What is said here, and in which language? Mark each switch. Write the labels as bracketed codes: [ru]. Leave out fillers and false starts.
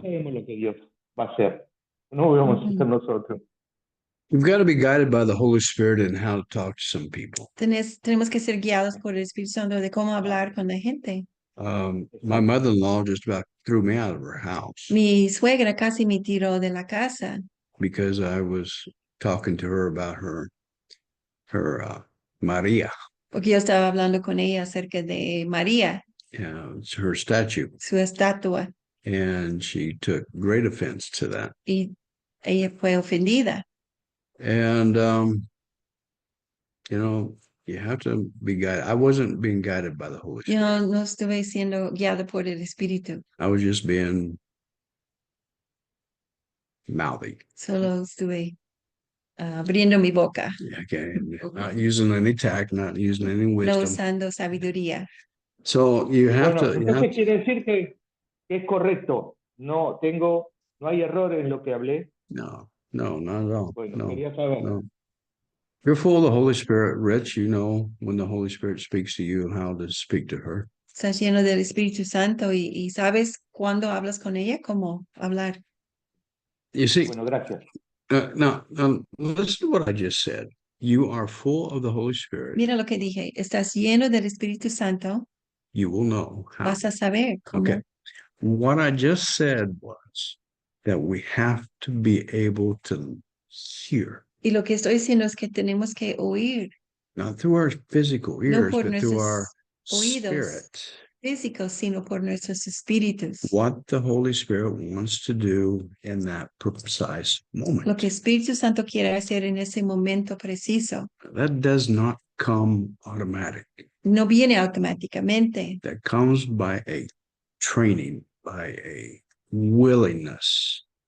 [es] Sabemos lo que Dios va a hacer, no lo vamos a hacer nosotros. [en] We've got to be guided by the Holy Spirit in how to talk to some people. [es] Tenemos que ser guiados por el Espíritu Santo de cómo hablar con la gente. [en] My mother-in-law just about threw me out of her house [es] Mi suegra casi me tiró de la casa [en] because I was talking to her about her Maria, [es] porque yo estaba hablando con ella acerca de María, [en] it's her statue, [es] su estatua, [en] and she took great offense to that. [es] y ella fue ofendida. [en] And you know, you have to be guided. I wasn't being guided by the Holy Spirit. [es] Yo no estuve siendo guiada por el Espíritu, [en] I was just being mouthy. [es] solo estuve abriendo mi boca, [en] Okay, not using any tact, not using any [es] no [en] wisdom. [es] usando sabiduría. [en] So you have [es] Bueno, [en] to. [es] entonces quiere decir que es correcto, no hay error en lo que hablé. [en] No, not at all. [es] Bueno, No, quería saber. no. [en] You're full of the Holy Spirit, Rich. You know when the Holy Spirit speaks to you, how to speak to her. [es] Estás lleno del Espíritu Santo y sabes cuando hablas con ella, cómo hablar. [en] You see, [es] Bueno, gracias. [en] now listen to what I just said. You are full of the Holy Spirit. [es] Mira lo que dije, estás lleno del Espíritu Santo, [en] You will know how. [es] vas a saber cómo. [en] Okay. What I just said was that we have to be able to hear, [es] Y lo que estoy diciendo es que tenemos que oír, [en] not through our physical [es] no [en] ears, [es] por [en] but through our [es] nuestros oídos [en] spirit, [es] físicos, sino por nuestros espíritus. [en] what the Holy Spirit wants to do in that precise [es] Lo [en] moment. [es] que Espíritu Santo quiere hacer en ese momento preciso. [en] That does not come automatic. [es] No viene automáticamente, [en] That comes by a training, by a willingness